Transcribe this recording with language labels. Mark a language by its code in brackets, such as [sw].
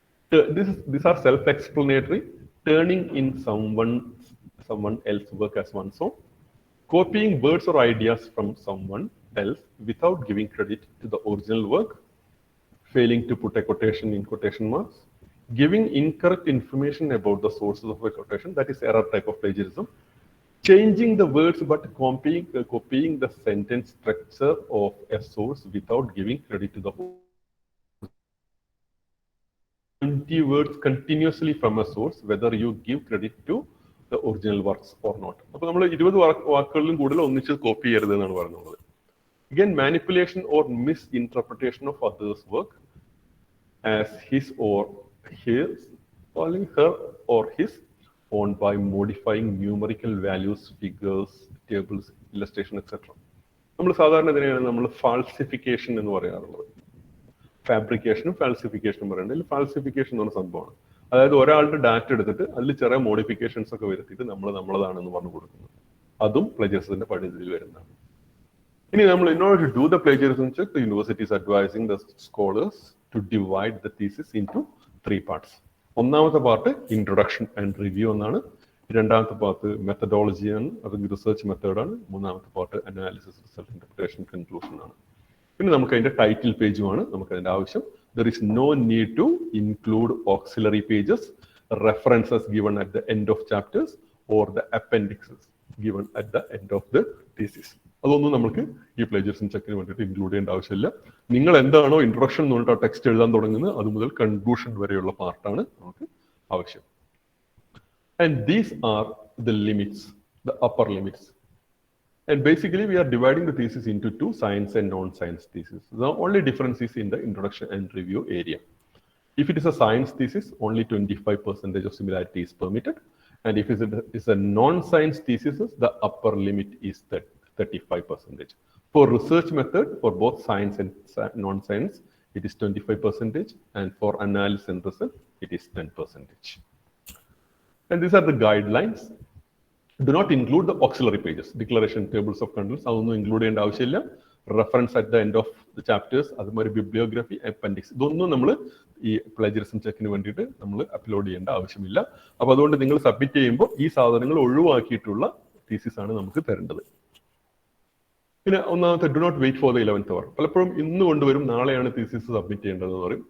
[en] These are self-explanatory, turning in someone else's work as one's own, copying words or ideas from someone else without giving credit to the original work, failing to put a quotation in quotation marks, giving incorrect information about the sources of a quotation, that is error type of plagiarism, changing the words but copying the sentence structure of a source without giving credit to the whole. 20 words continuously from a source, whether you give credit to the original works or not. [ml] അപ്പോൾ നമ്മൾ 20 വാക്കുകളിലും കൂടുതൽ ഒന്നിച്ച് copy ചെയ്യരുത് എന്നാണ് പറയുന്നത്. [en] Again, manipulation or misinterpretation of others' work as his or his, calling her or his own by modifying numerical values, figures, tables, illustration, etc. [ml] നമ്മൾ സാധാരണ ഇതിനെയാണ് നമ്മൾ ഫാൾസിഫിക്കേഷൻ എന്ന് പറയാറുള്ളത്. ഫാബ്രിക്കേഷനും ഫാൾസിഫിക്കേഷനും പറയുന്നത്. ഫാൾസിഫിക്കേഷൻ എന്ന് പറഞ്ഞ സംഭവമാണ്. അതായത് ഒരാളുടെ ഡാറ്റ എടുത്തിട്ട് അതിൽ ചെറിയ മോഡിഫിക്കേഷൻസ് ഒക്കെ വരുത്തിയിട്ട് നമ്മളതാണെന്ന് പറഞ്ഞു കൊടുക്കുന്നത്. അതും പ്ലേജറിസത്തിന്റെ പരിധിയിൽ വരുന്നതാണ്. ഇനി നമ്മൾ [en] in order to do the plagiarism check, the university is advising the scholars to divide the thesis into 3 parts. [ml] ഒന്നാമത്തെ പാർട്ട് ഇൻട്രൊഡക്ഷൻ ആൻഡ് റിവ്യൂ എന്നാണ്. രണ്ടാമത്തെ പാർട്ട് മെത്തഡോളജി ആണ്, അത് റിസർച്ച് മെത്തേഡാണ്. മൂന്നാമത്തെ part analysis, result, interpretation, conclusion ആണ്. പിന്നെ നമുക്ക് അതിന്റെ ടൈറ്റിൽ പേജുമാണ് നമുക്ക് അതിന്റെ ആവശ്യം. [en] There is no need to include auxiliary pages, references given at the end of chapters or the appendixes given at the end of the thesis. [ml] അതൊന്നും നമുക്ക് ഈ പ്ലേജറിസം ചെക്കിന് വേണ്ടിയിട്ട് ഇൻക്ലൂഡ് ചെയ്യേണ്ട ആവശ്യമില്ല. നിങ്ങൾ എന്താണോ ഇൻട്രൊഡക്ഷൻ എന്ന് പറഞ്ഞിട്ട് ടെക്സ്റ്റ് എഴുതാൻ തുടങ്ങുന്നത് അത് മുതൽ കൺക്ലൂഷൻ വരെയുള്ള പാർട്ടാണ് നമുക്ക് ആവശ്യം. [en] And these are the limits, the upper limits. And basically we are dividing the thesis into 2 science and non-science thesis. The only difference is in the introduction and review area. If it is a science thesis, only 25% of similarity is permitted. And if it is a non-science thesis, the upper limit is 35%. For research method, for both science and non-science, it is 25%. And for analysis and result, it is 10%. And these are the guidelines. Do not include the auxiliary pages, declaration, tables of contents, [ml] അതൊന്നും include ചെയ്യേണ്ട ആവശ്യമില്ല. [en] reference at the end of the chapters, [ml] അതുമാതിരി bibliography, appendix, ഇതൊന്നും നമ്മൾ ഈ plagiarism ചെക്കിന് വേണ്ടിയിട്ട് നമ്മൾ upload ചെയ്യേണ്ട ആവശ്യമില്ല. അപ്പോൾ അതുകൊണ്ട് നിങ്ങൾ സബ്മിറ്റ് ചെയ്യുമ്പോൾ ഈ സാധനങ്ങൾ ഒഴിവാക്കിയിട്ടുള്ള തീസിസ് ആണ് നമുക്ക് തരേണ്ടത്. പിന്നെ ഒന്നാമത്തെ, [en] Do not wait for the 11th hour. [ml] പലപ്പോഴും ഇന്ന് കൊണ്ടുവരും, നാളെയാണ് തീസിസ് സബ്മിറ്റ് ചെയ്യേണ്ടതെന്ന് പറയും.